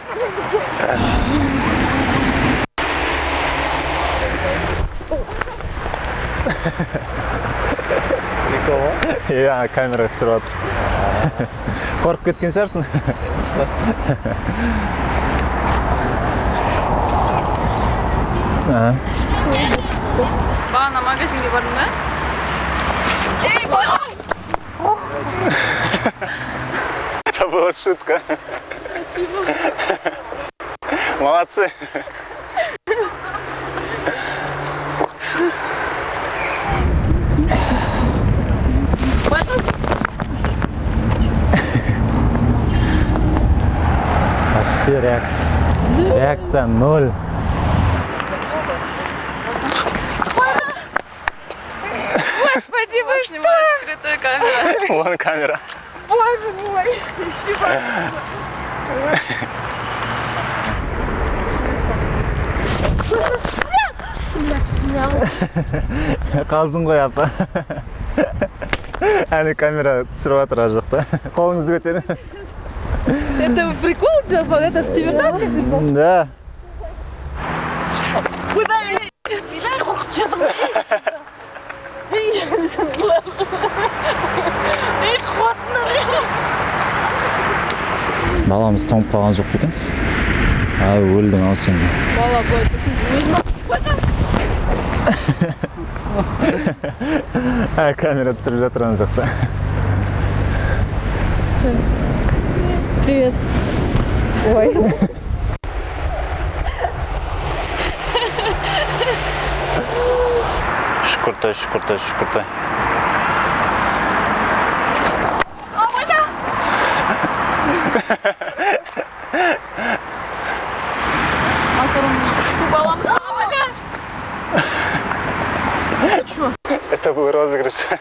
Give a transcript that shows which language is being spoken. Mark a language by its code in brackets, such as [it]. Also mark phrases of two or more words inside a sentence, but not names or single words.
[kk] Иә, камера түсіріп отыр. Қорқып кеткен шығарсың. Бағана магазинге бардың ба? Эй, [ru] Это была шутка. Спасибо. Молодцы. Вообще реакция ноль. Господи, вы снимаете скрытую камеру. Вон камера. Боже мой, [kk] Қалжың ғой апа. Әне камера түсіріп отыр ар жақта. Қолыңызды көтерің. [ru] Это прикол сделал? Это в тебе так прикол? Да. [kk] Ай, қорқып жатырмын. Ей, қосындар. Баламыз тоңып қалған жоқ екен. Өлдің ау сен. Бала қойды. Камера түсіріп жатыр ана жақта. [ru] Привет. Ой. [kk] Шүкіртай. [ru] Это был розыгрыш.